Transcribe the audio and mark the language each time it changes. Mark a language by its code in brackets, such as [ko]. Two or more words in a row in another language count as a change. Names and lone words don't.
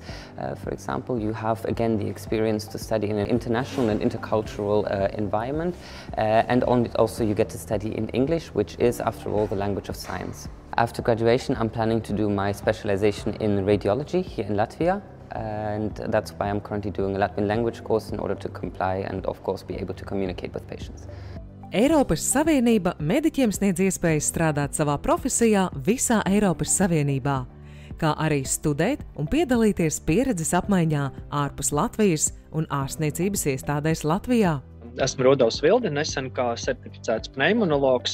[en] For example, you have again the experience to study in an international and intercultural environment, and also you get to study in English, which is, after all, the language of science. After graduation, I'm planning to do my specialization in radiology here in Latvia, and that's why I'm currently doing a Latvian language course in order to comply and, of course, be able to communicate with patients. [lv] Eiropas Savienība mediķiem sniedz iespēju strādāt savā profesijā visā Eiropas Savienībā, kā arī studēt un piedalīties pieredzes apmaiņā ārpus Latvijas un ārstniecības iestādēs Latvijā. Esmu Rudolfs Vilde, nesen kā certificēts pneimonologs.